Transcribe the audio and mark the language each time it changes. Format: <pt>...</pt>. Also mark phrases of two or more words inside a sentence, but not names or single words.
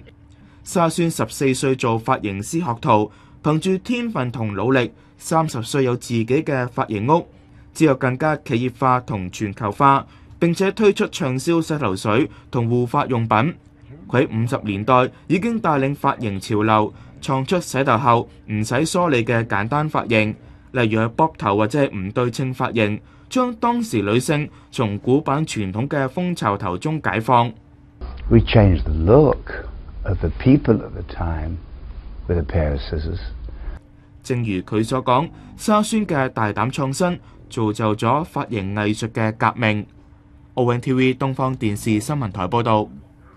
<yue>沙宣14歲做髮型師學徒，憑住天分同努力，30歲有自己嘅髮型屋，之後更加企業化同全球化，並且推出暢銷洗頭水同護髮用品。佢喺50年代已經帶領髮型潮流，創出洗頭後唔使梳理嘅簡單髮型，例如係卜頭或者係唔對稱髮型，將當時女性從古板傳統嘅蜂巢頭中解放。</yue> <en>We changed the look of the people of the time with a pair of scissors.</en> <yue>正如佢所講，沙宣嘅大膽創新造就咗髮型藝術嘅革命。ONTV 東方電視新聞台報導。</yue>